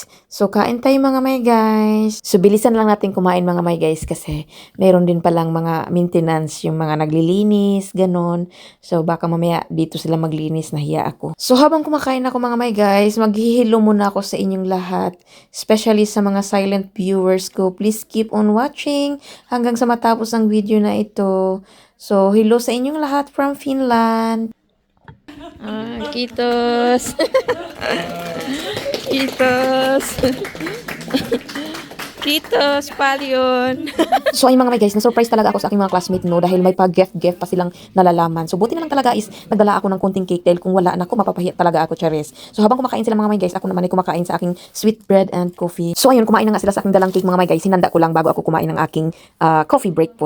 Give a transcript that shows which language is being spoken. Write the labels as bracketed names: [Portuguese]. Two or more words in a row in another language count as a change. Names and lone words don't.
[Filipino] So, kain tayo mga [English] may guys. [Filipino] So, bilisan lang natin kumain mga [English] may guys [Filipino] kasi meron din palang mga maintenance, yung mga naglilinis, ganon. So, baka mamaya dito sila maglinis, nahiya ako. So, habang kumakain ako mga [English] may guys, [Filipino] maghihilo muna ako sa inyong lahat. Especially sa mga [English] silent viewers [Filipino] ko. [English] Please keep on watching [Filipino] hanggang sa matapos ang video na ito. So, hello sa inyong lahat from Finland. Kitos. [Finnish] Kitos. Kitos, palyon. [Filipino] So ayun mga [English] may guys, [Filipino] na-surprise talaga ako sa aking mga classmate no dahil may pa-gift pa silang nalalaman. So buti na lang talaga is nagdala ako ng konting cake dahil kung wala na ako mapapahiya talaga ako, charis. So habang kumakain sila mga [English] may guys, [Filipino] ako naman ay kumakain sa aking [English] sweet bread and coffee. [Filipino] So ayun, kumain na nga sila sa aking dalang cake mga [English] may guys. [Filipino] Hinanda ko lang bago ako kumain ng aking [English] coffee break food.